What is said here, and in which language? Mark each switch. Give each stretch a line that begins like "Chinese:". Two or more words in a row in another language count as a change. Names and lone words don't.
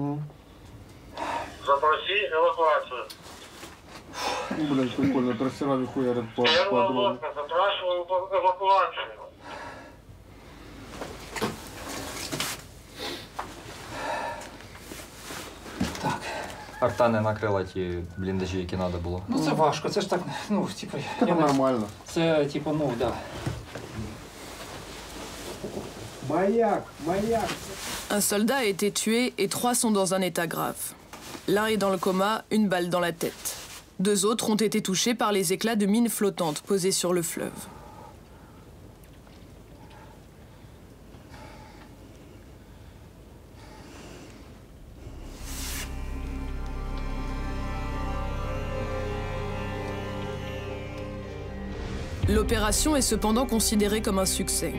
Russian: Запроси эвакуацию. Блять, прикольно, трассерами хуярят по Первая дрону. лодка, запрашиваю эвакуацию.
Ukrainian: Арта не накрила ті бліндажі, які треба було. Ну це важко, це ж так, ну, типу... Нормально. Це, типу, ну, да. Маяк!
French: Un soldat a été tué et 3 sont dans un état grave. L'un est dans le coma, une balle dans la tête. 2 autres ont été touchés par les éclats de mines flottantes posées sur le fleuve. L'opération est cependant considérée comme un succès.